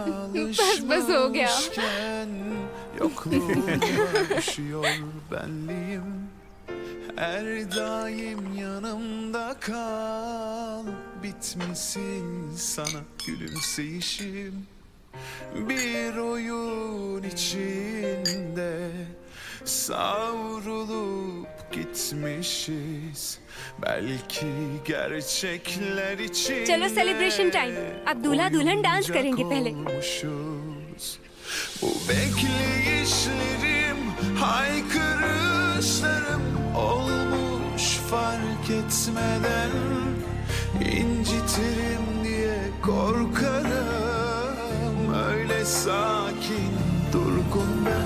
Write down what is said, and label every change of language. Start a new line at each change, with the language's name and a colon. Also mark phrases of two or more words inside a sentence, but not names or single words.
Hindi: बस हो गया।
Turkish: alışmışken yokluğuna düşüyor benliğim. Her daim yanımda kal, bitmesin sana gülümseyişim. Bir oyun içinde savrulup gitmişiz. Belki gerçekler için.
Hindi: चलो
English: celebration time.
Hindi: अब दूल्हा दुल्हन डांस करेंगे पहले।
Turkish: Bu bekleyişlerim, haykırışlarım olmuş fark etmeden. İncitirim diye korkarım, öyle sakin durgun ben.